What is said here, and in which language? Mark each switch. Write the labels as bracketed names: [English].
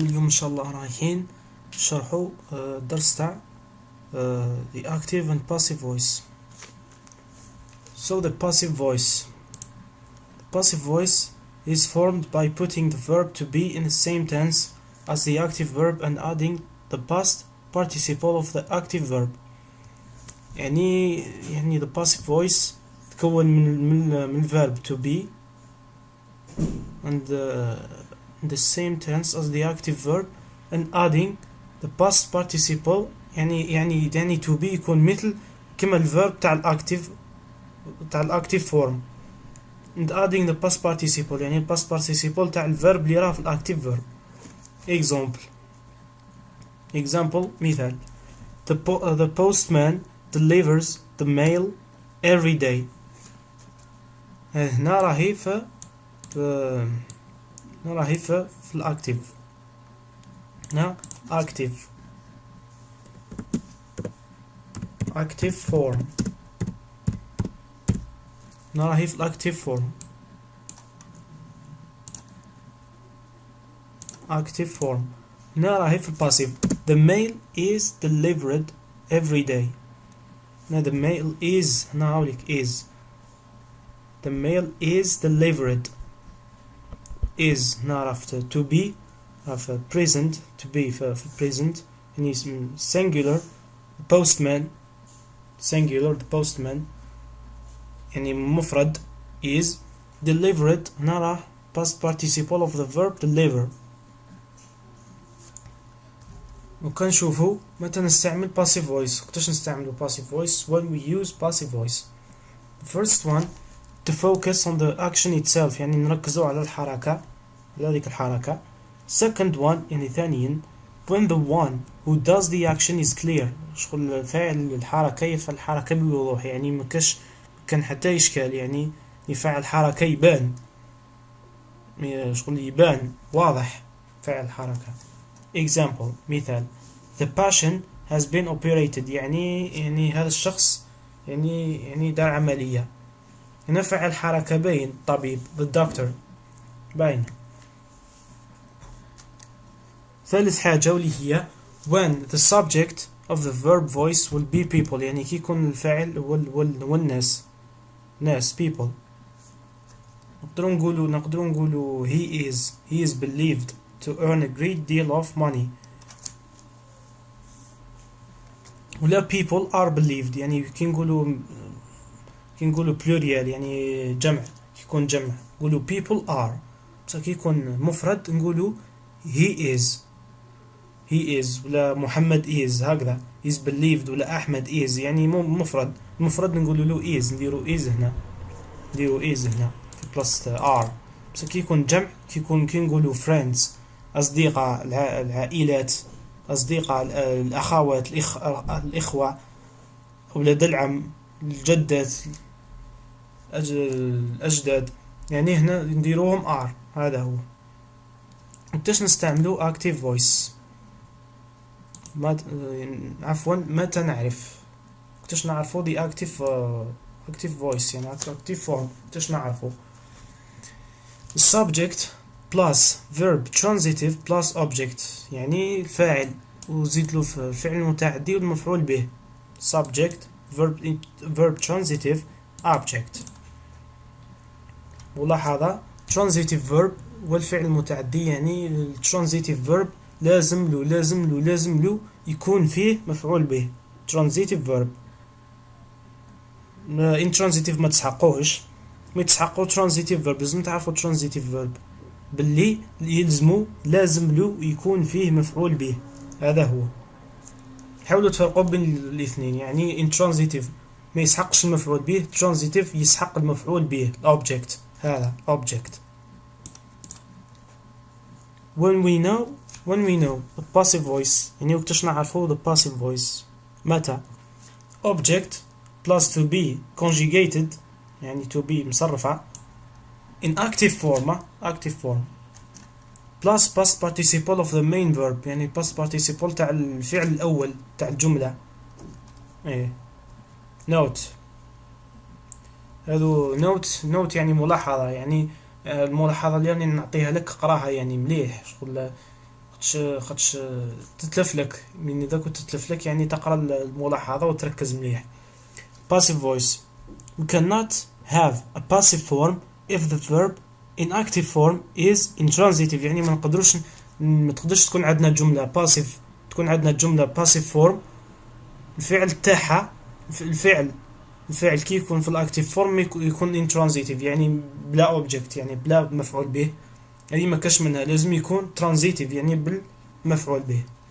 [Arabic] اليوم ان شاء الله رايحين نشرحوا الدرس تاع [English] the active and passive voice. So the passive voice is formed by putting the verb to be in the same tense as the active verb and adding the past participle of the active verb. يعني the passive voice [Arabic] تكون من [English] verb to be and the same tense as the active verb and adding the past participle. يعني to be [Arabic] يكون مثل كما الverb تاع الactive [English] form and adding the past participle. [Arabic] يعني past participle تاع الverb اللي راه في الactive verb. [English] Example مثال: the postman delivers the mail every day. [Arabic] هنا راهي في الأكتيف. هنا active form. هنا راهي في الأكتيف فورم. هنا راهي في الباسيف. [English] The mail is delivered every day. هنا the mail is. [Arabic] هنا هاوليك is. [English] The mail is delivered. is هنا عرفت to be عرفت present to be في present يعني singular the postman [Arabic] يعني مفرد [English] is delivered. [Arabic] هنا راح [English] past participle of the verb deliver. [Arabic] وكنشوفوا متى نستعمل passive voice. كتاش نستعملوا [English] passive voice when we use passive voice. The first one to focus on the action itself [Arabic] يعني نركزوا على الحركة هذيك الحركة. [English] Second one [Arabic] يعني ثانيا [English] when the one who does the action is clear. [Arabic] شغل فاعل الحركة يفعل الحركة بوضوح يعني ما كان حتى إشكال يعني يفعل الحركة يبان شغل يبان واضح فاعل الحركة. Example مثال: [English] the patient has been operated [Arabic] يعني هذا الشخص يعني دار عملية. هنا فعل حركة باين طبيب the doctor باين. ثالث حاجة واللي هي [English] when the subject of the verb voice will be people [Arabic] يعني كي يكون الفاعل والناس [English] people. [Arabic] نقدروا نقولوا [English] he is believed to earn a great deal of money. [Arabic] ولا [English] people are believed [Arabic] يعني كي نقولوا plural يعني جمع يكون جمع نقولوا people are. بس كي يكون مفرد نقولوا he is ولا محمد is هكذا is believed ولا أحمد is يعني مفرد نقولوا له is نديروا is هنا في بلس are. بس كي يكون جمع كي نقولوا friends أصدقاء العائلات أصدقاء الأخوات الإخوة أولاد العم الجدات الأجداد يعني هنا نديروهم are. هذا هو. كيفاش نستعملوا active voice متى نعرف كيفاش نعرفوا the active voice يعني active form كيفاش نعرفوا [English] subject plus verb transitive plus object [Arabic] يعني الفاعل وزيد له الفعل المتعدي والمفعول به [English] subject verb transitive object. [Arabic] ولاحظ transitive verb والفعل المتعدي يعني transitive verb لازم له يكون فيه مفعول به transitive verb. intransitive ما تسحقوش ما يتسحقوا transitive verb. لازم تعرفوا transitive verb باللي لازم له يكون فيه مفعول به. هذا هو. حاولوا تفرقوا بين الاثنين يعني intransitive ما يسحقش المفعول به transitive يسحق المفعول به object. هذا object. [English] when we know the passive voice [Arabic] يعني وقتاش نعرفوا [English] the passive voice متى object plus to be conjugated يعني to be مصرفة in active form plus past participle of the main verb يعني past participle [Arabic] تاع الفعل الأول تاع الجملة. note هذو note يعني ملاحظة يعني الملاحظة اللي راني نعطيها لك قراها يعني مليح، شغل خاطش تتلف لك من إذا كنت تتلف لك يعني تقرا الملاحظة وتركز مليح. [English] passive voice. We cannot have a passive form if the verb in active form is intransitive. [Arabic] يعني ما تقدرش تكون عندنا جملة passive، تكون عندنا جملة passive form الفعل تاعها الفعل كي يكون في الاكتيف فورم يكون intransitive يعني بلا اوبجكت، يعني بلا مفعول به. يعني ما كاش منها، لازم يكون transitive يعني بالمفعول به.